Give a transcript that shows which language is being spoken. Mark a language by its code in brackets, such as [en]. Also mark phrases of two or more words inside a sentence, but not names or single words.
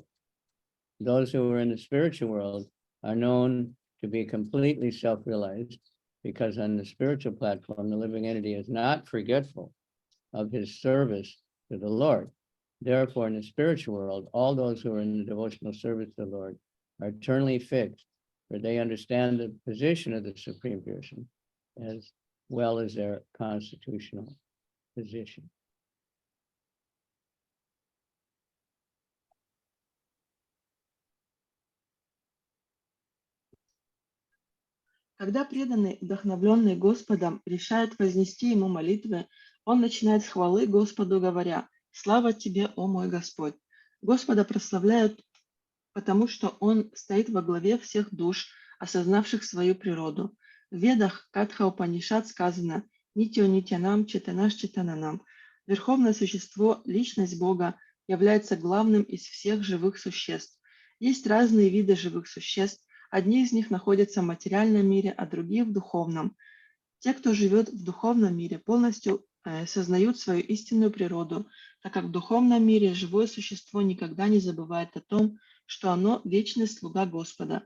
[en] Those who are in the spiritual world are known to be completely self-realized because on the spiritual platform, the living entity is not forgetful of his service to the Lord. Therefore, in the spiritual world, all those who are in the devotional service to the Lord are eternally fixed, for they understand the position of the Supreme Person as well as their constitutional position. [ru] Когда преданный, вдохновленный Господом, решает вознести ему молитвы, он начинает с хвалы Господу, говоря: «Слава тебе, о мой Господь!» Господа прославляют, потому что он стоит во главе всех душ, осознавших свою природу. В Ведах Катха Упанишад сказано: [sa] «नित्यो नित्यानां चेतनश् चेतनानाम्». [ru] Верховное существо, личность Бога, является главным из всех живых существ. Есть разные виды живых существ. Одни из них находятся в материальном мире, а другие в духовном. Те, кто живет в духовном мире, полностью сознают свою истинную природу, так как в духовном мире живое существо никогда не забывает о том, что оно вечный слуга Господа.